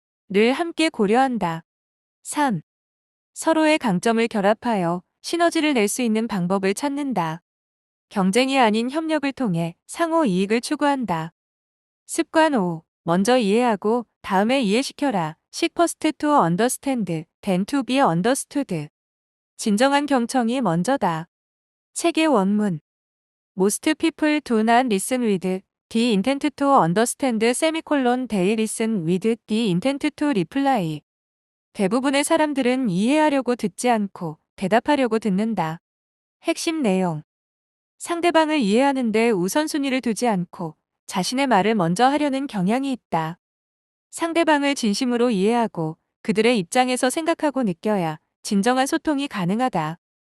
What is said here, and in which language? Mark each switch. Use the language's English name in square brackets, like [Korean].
[Korean] 를 함께 고려한다. 3. 서로의 강점을 결합하여 시너지를 낼 수 있는 방법을 찾는다. 경쟁이 아닌 협력을 통해 상호 이익을 추구한다. 습관 5. 먼저 이해하고 다음에 이해시켜라. [English] Seek first to understand, then to be understood. [Korean] 진정한 경청이 먼저다. 책의 원문. [English] Most people do not listen with the intent to understand, they listen with the intent to reply. [Korean] 대부분의 사람들은 이해하려고 듣지 않고 대답하려고 듣는다. 핵심 내용. 상대방을 이해하는데 우선순위를 두지 않고 자신의 말을 먼저 하려는 경향이 있다. 상대방을 진심으로 이해하고 그들의 입장에서 생각하고 느껴야 진정한 소통이 가능하다.